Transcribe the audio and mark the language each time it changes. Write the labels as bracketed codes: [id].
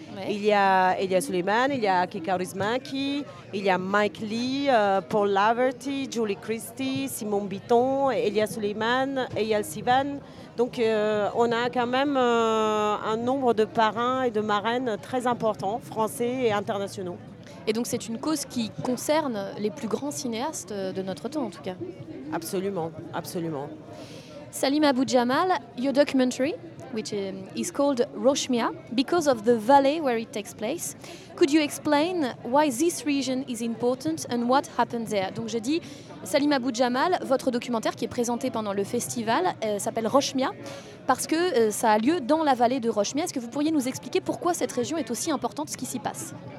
[fr] Il y a Suleiman, il y a Kikarizmaki, il y a Mike Lee, Paul Laverty, Julie Christie, Simon Bitton, Elia Suleiman, Eyal Sivan. Donc on a quand même un nombre de parrains et de marraines très importants, français et internationaux. Et donc c'est une cause qui concerne les plus grands cinéastes de notre temps, en tout cas. Absolument, absolument. [en] Salim Abou Jamal, your documentary which is called Roshmia, because of the valley where it takes place. Could you explain why this region is important and what happened there? [fr] Donc j'ai dit, Salim Abou Jamal, votre documentaire qui est présenté pendant le festival s'appelle Roshmia, parce que ça a lieu dans la vallée de Roshmia. Est-ce que vous pourriez nous expliquer pourquoi cette région est aussi importante, ce qui s'y passe?